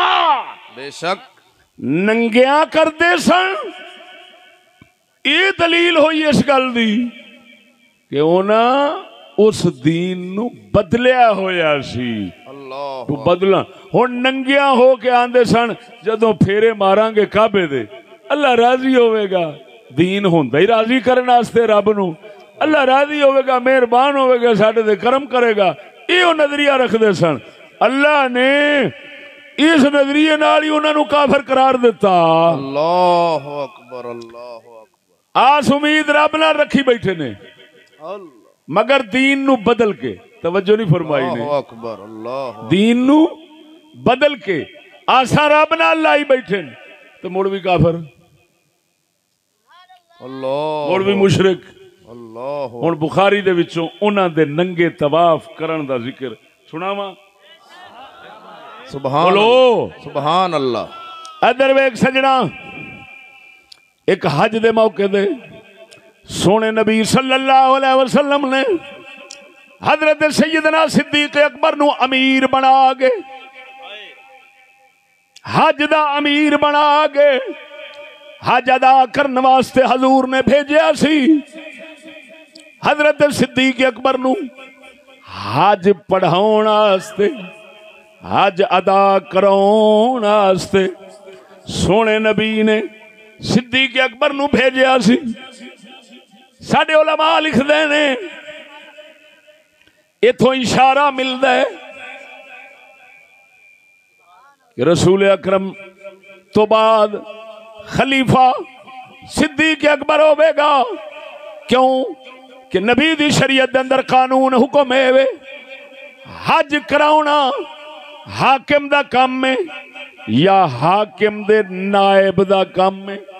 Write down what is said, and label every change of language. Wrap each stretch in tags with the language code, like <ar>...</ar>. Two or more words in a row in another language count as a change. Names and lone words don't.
<pa>بے شک. ننگیاں کرتے سن. یہ دلیل ہوئی اس گل دی کہ انہاں اس دین نو بدلیا ہویا سی. اللہ تو بدلنا ہن ننگیاں ہو کے آندے سن جدوں پھیرے ماراں گے کعبے دے اللہ راضی ہوئے گا. دین ہوندا ہی راضی کرن واسطے رب نو. اللہ راضی ہوئے گا، مہربان ہوئے گا، ساڈے تے کرم کرے گا. یہ نظریہ رکھتے سن. اللہ نے اس نظریے نال ہی انہاں نو کافر قرار دیتا.</pa> <ar>اللہ اکبر اللہ اکبر.</ar> <pa>آس امید رب نال رکھی بیٹھے نے مگر دین نو بدل کے. توجہ نہیں فرمائی نے.</pa> <ar>اللہ اکبر اللہ.</ar> <pa>دین نو بدل کے آسا رب نال لائی بیٹھے تو مڑ بھی کافر، اللہ مڑ بھی مشرک. اللہ. ہن بخاری دے وچوں انہاں دے ننگے طواف کرن دا ذکر سناواں. سبحان بولو</pa> <ar>سبحان اللہ.</ar> <pa>ادھر ویکھ سجنا، ایک حج دے موقع دے سونے نبی صلی اللہ علیہ وسلم نے حضرت سیدنا صدیق اکبر نو امیر بنا کے، حج دا امیر بنا کے حج ادا کرن واسطے حضور نے بھیجیا سی. حضرت صدیق اکبر نو حج پڑھاؤن واسطے، حج ادا کراؤن واسطے سونے نبی نے صدیق اکبر نو بھیجیا سی. ساڈے علماء لکھدے نے ایتھوں اشارہ ملدا ہے کہ رسول اکرم تو بعد خلیفہ صدیق اکبر ہوے گا. کیوں کہ نبی دی شریعت دے اندر قانون حکم ہے حج کراؤنا حاکم دا کام ہے یا حاکم دے نائب دا کام ہے.</pa>